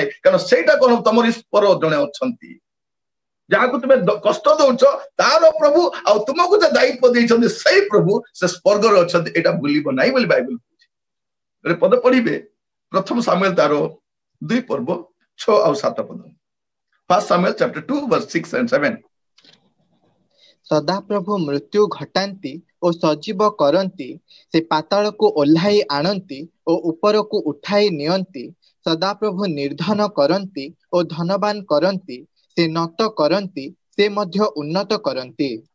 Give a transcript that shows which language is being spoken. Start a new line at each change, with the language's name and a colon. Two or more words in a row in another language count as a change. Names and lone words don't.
Odia: କାରଣ ସେଇଟା କଣ, ତମର ଈଶ୍ୱର ଜଣେ ଅଛନ୍ତି, ଯାହାକୁ ତୁମେ କଷ୍ଟ ଦଉଛ ତାର ପ୍ରଭୁ, ଆଉ ତୁମକୁ ଯେ ଦାୟିତ୍ୱ ଦେଇଛନ୍ତି ସେଇ ପ୍ରଭୁ ସେ ସ୍ୱର୍ଗରେ ଅଛନ୍ତି, ଏଇଟା ଭୁଲିବ ନାହିଁ ବୋଲି ବାଇବଲ କହୁଛି। ପଦ ପଢିବେ ପ୍ରଥମ ସାମୁଏଲ ତାର 2 ପର୍ବ 6 ଆଉ 7 ପଦ।
English: 1 Samuel chapter 2 verse 6 and 7।
Odia: ସଦାପ୍ରଭୁ ମୃତ୍ୟୁ ଘଟାନ୍ତି ଓ ସଜୀବ କରନ୍ତି, ସେ ପାତାଳକୁ ଓହ୍ଲାଇ ଆଣନ୍ତି ଓ ଉପରକୁ ଉଠାଇ ନିଅନ୍ତି। ସଦାପ୍ରଭୁ ନିର୍ଧନ କରନ୍ତି ଓ ଧନବାନ କରନ୍ତି, ସେ ନତ କରନ୍ତି, ସେ ମଧ୍ୟ ଉନ୍ନତ କରନ୍ତି।